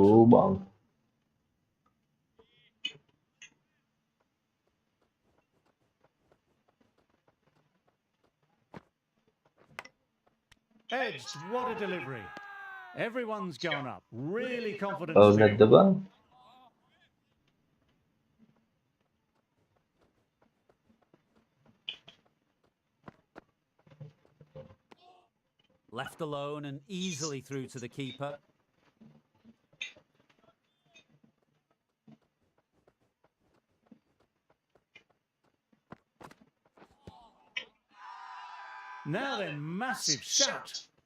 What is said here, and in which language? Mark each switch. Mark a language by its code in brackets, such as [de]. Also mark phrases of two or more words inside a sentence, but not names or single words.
[si] යෝ බං. [en] Edged, what a delivery. Everyone's gone up. Really confident. [si] ඔව් [en] field. [si] නැද්ද බං? [en] Left alone and easily through to the keeper. Now then, massive shout.